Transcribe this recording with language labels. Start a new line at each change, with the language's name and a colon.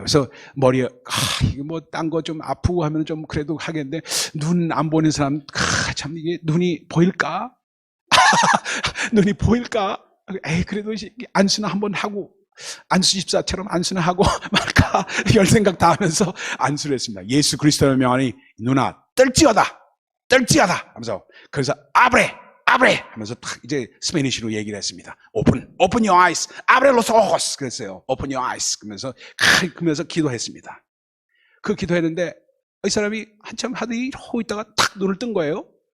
Korean: 그래서 머리에 이거 딴 거 좀 아프고 하면 좀 그래도 하겠는데 눈 안 보이는 사람 참 이게 눈이 보일까? 눈이 보일까? 그래도 안수나 한번 하고 안수 집사처럼 안수나 하고 말까 열 생각 다 하면서 안수를 했습니다. 예수 그리스도의 명하니 누나 떨지어다 하면서 그래서 아브레 하면서 딱 이제 스페니쉬로 얘기를 했습니다.
English: Open your eyes,
Spanish: abre los ojos
Korean: 그랬어요.
English: Open your eyes
Korean: 그러면서 기도했습니다. 그 기도했는데 이 사람이 한참 하더니 하고 있다가 탁 눈을 뜬 거예요.